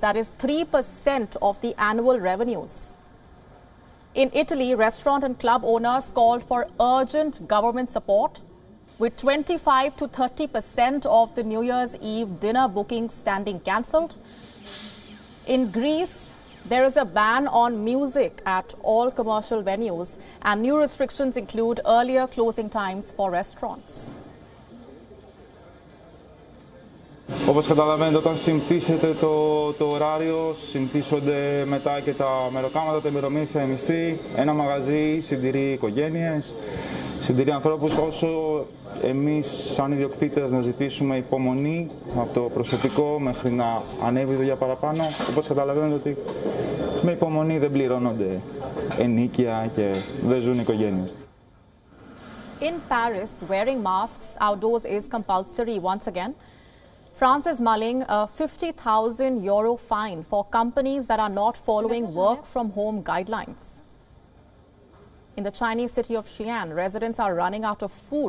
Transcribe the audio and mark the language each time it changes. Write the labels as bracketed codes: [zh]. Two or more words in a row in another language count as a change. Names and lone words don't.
[en] That is 3% of the annual revenues. In Italy, restaurant and club owners called for urgent government support, with 25 to 30% of the New Year's Eve dinner bookings standing cancelled. In Greece, there is a ban on music at all commercial venues, and new restrictions include earlier closing times for restaurants. [el] Όπως καταλαβαίνετε, όταν συμπτήσετε το ωράριο, συμπτήσονται μετά και τα μεροκάματα, τα ημερομήθεια, η μισθή. Ένα μαγαζί συντηρεί οικογένειες, συντηρεί ανθρώπους. Όσο εμείς σαν ιδιοκτήτες να ζητήσουμε υπομονή από το προσωπικό μέχρι να ανέβει η δουλειά παραπάνω, όπως καταλαβαίνετε ότι με υπομονή δεν πληρώνονται ενοίκια και δεν ζουν οικογένειες. [en] In Paris, wearing masks outdoors is compulsory once again. France is mulling a 50,000 euro fine for companies that are not following work-from-home guidelines. In the Chinese city of Xi'an, residents are running out of food.